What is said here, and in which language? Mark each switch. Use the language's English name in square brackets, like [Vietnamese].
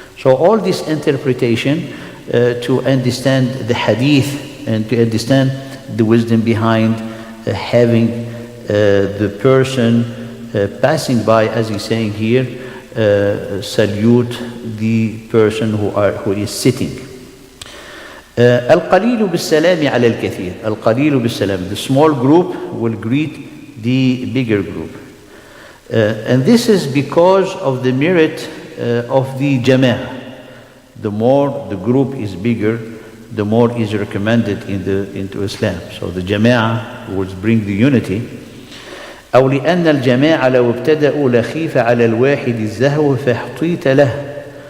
[English] So all this interpretation to understand the hadith, and to understand the wisdom behind having the person passing by, as he's saying here, salute the person who is sitting. [Arabic] القليل بالسلام على الكثير. القليل بالسلام. [English] The small group will greet the bigger group. And this is because of the merit of the jama'ah. The more the group is bigger, the more is recommended into Islam. So the jama'ah will bring the unity. [Arabic] أو لأن الجماعة لو ابتدأوا لخيف على الواحد الزهو فاحتيط له.